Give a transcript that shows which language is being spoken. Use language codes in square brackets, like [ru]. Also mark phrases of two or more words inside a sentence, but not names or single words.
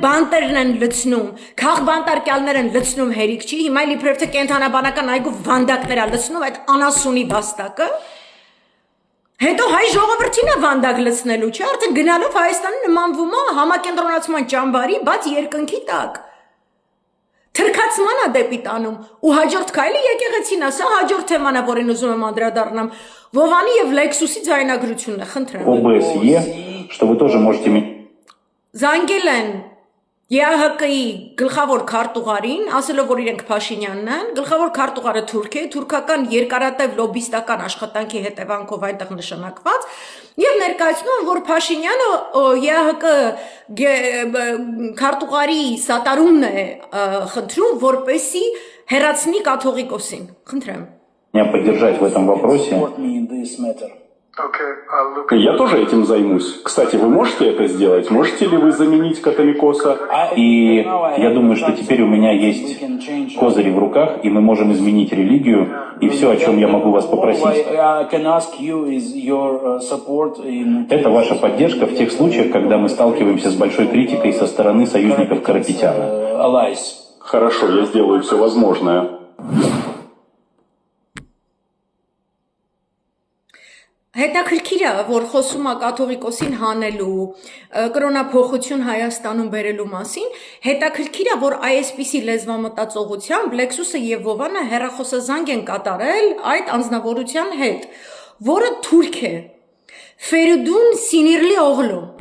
[hy] բանտերն են լցնում, քաղբանտարկյալներ են լցնում հերիք չի, հիմա իբրև թե կենթանաբանական այգու վանդակներ է լցնում այդ անասունի վաստակը, հետո հայ ժողովրդին է վանդակ լցնելու, չէ, արդեն գնալով Հայաստանը նմանվում է համակենտրոնացման ճամբարի, բաց երկնքի տակ։ Թրքացման է դեպի տանում ու հաջորդ քայլը եկեղեցին է, սա հաջորդ թեման է, որին ուզում եմ անդրադառնամ, Վովանի եւ Լեքսուսի ձայնագրությունն է, խնդրեմ։ [ru] ОБСЕ, что вы тоже можете... [hy] Զանգել են ԵԱՀԿ-ի գլխավոր քարտուղարին, ասելով որ իրենք Փաշինյանն են, գլխավոր քարտուղարը թուրք է, թուրքական երկարատև լոբիստական աշխատանքի հետևանքով այնտեղ նշանակված, եւ ներկայացնում են, որ Փաշինյանը ԵԱՀԿ քարտուղարի սատարումն է խնդրում, որպեսի հեռացնի կաթողիկոսին։ Խնդրեմ։ [ru] Меня поддержать в этом вопросе. Я тоже этим займусь. Кстати, вы можете это сделать? Можете ли вы заменить Католикоса? И я думаю, что теперь у меня есть козыри в руках, и мы можем изменить религию. И все, о чем я могу вас попросить, это ваша поддержка в тех случаях, когда мы сталкиваемся с большой критикой со стороны союзников Карапетяна. Хорошо, я сделаю все возможное. [hy] Հետաքրքիր է, որ խոսում է կաթողիկոսին հանելու, կրոնափոխություն Հայաստանում բերելու մասին, հետաքրքիր է, որ այսպիսի լեզվամտածողությամբ Լեքսուսը եւ Վովանը հեռախոսազանգ են կատարել այդ անձնավորության հետ, որը թուրք է, Ֆերիդուն Սինիրլի օղլու,